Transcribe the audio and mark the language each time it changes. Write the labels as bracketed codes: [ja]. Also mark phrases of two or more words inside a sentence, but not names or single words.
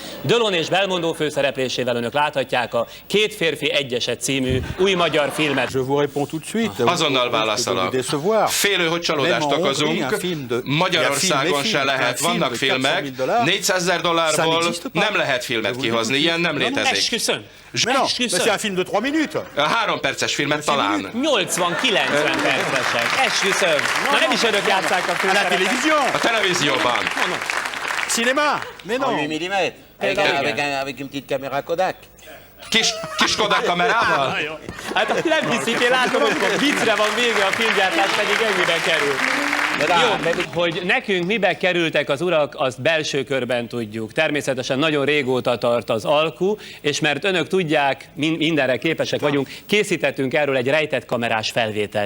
[hu] Delon és Belmondo főszereplésével önök láthatják a Két férfi egy eset című új magyar filmet. Azonnal válaszolok. Félő, hogy csalódást okozunk. Magyarországon se lehet. Vannak filmek. $400,000 nem lehet filmet kihozni. Ilyen nem létezik. Esküszöm. [fr] C'est un film de 3 minutes. [hu] 3 perces filmet talán. 80-90 percesek. Esküszöm. Na nem is önök játsszák a főszerepet. A televízióban. [fr] Cinéma. Mais non. 8 mm. Avec une petite caméra Kodak. [hu] Kis Kodak kamerával? Hát nem hiszik, én látom, hogy viccre van vége, a filmgyártás pedig ennyibe kerül. Jó, hogy nekünk mibe kerültek az urak, azt belső körben tudjuk. Természetesen nagyon régóta tart az alku, és mert önök tudják, mindenre képesek vagyunk, készítettünk erről egy rejtett kamerás felvételt.